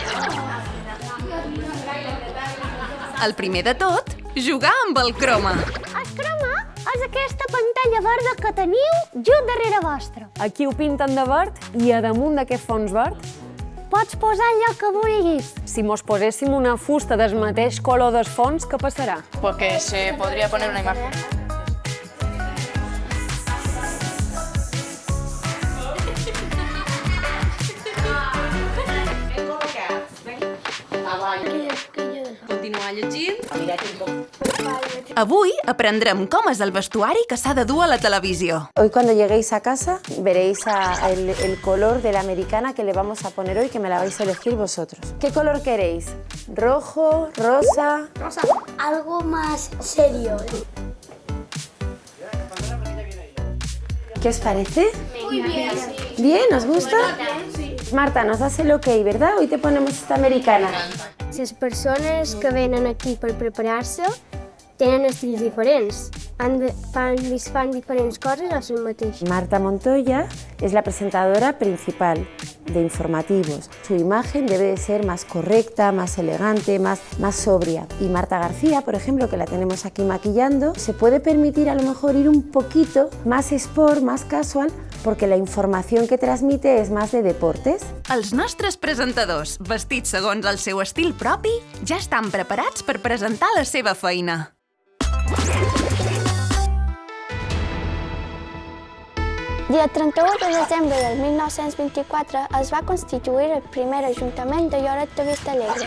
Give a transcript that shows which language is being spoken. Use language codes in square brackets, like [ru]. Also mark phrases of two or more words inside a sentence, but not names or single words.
[ca] El primer de tot, jugar amb el croma. El croma és aquesta pantalla verda que teniu just darrere vostre. Aquí ho pinten de verd i a damunt d'aquest fons verd Pots posar allò que vulguis. si mos poséssim una fusta del mateix color del fons, què passarà? [es] Porque se podría poner una imagen. [ca] Continuar llegint. Avui aprendrem com és el vestuari que s'ha de dur a la televisió. [es] Hoy cuando lleguéis a casa veréis el color de la americana que le vamos a poner hoy, que me la vais a elegir vosotros. ¿Qué color queréis? ¿Rojo? ¿Rosa? Algo más serio. ¿Qué os parece? Muy bien. ¿Bien? ¿Os gusta? Marta, nos das el ok, ¿verdad? Hoy te ponemos esta americana. [ca] Les persones que venen aquí per preparar-se tenen estils diferents. Fan diferents coses a si mateix. [es] Marta Montoya es la presentadora principal de informativos. Su imagen debe de ser más correcta, más elegante, más sobria. Y Marta García, por ejemplo, que la tenemos aquí maquillando, se puede permitir a lo mejor ir un poquito más sport, más casual, porque la información que transmite es más de deportes. [ca] Els nostres presentadors, vestits segons el seu estil propi, ja estan preparats per presentar la seva feina. Dia 31 de desembre del 1924 es va constituir el primer Ajuntament de Lloret de Vistalegre.